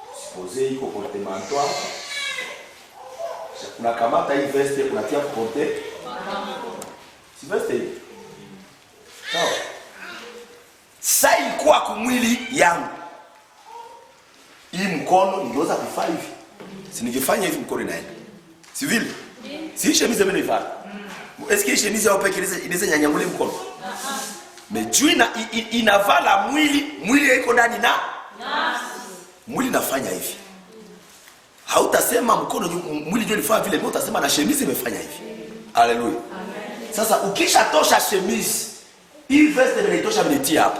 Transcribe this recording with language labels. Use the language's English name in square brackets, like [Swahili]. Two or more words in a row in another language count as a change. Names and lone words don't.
[Swahili] Supposé iko portemanteau hapa. Unakamata hii veste unatia porte. Si veste hii. Sawa. Sasa ilikuwa kumwili yangu. Hii mkono ningeweza kufanya hivi. Si ningefanya hivi mkono inaenda. Si vile? Si chemise mimi nifanya. [French] Est-ce que [Swahili] chemise au peke inaweza nyanyangule mkono? Mejuina inavala mwili iko ndani na nafsi. Mwili nafanya hivi. Hautasema mkono mwili ndio ilifanya vile, utasema na chemise imefanya hivi. Haleluya. Amen. Sasa ukishatosha chemise, hii veste inaitosha mnitia hapa.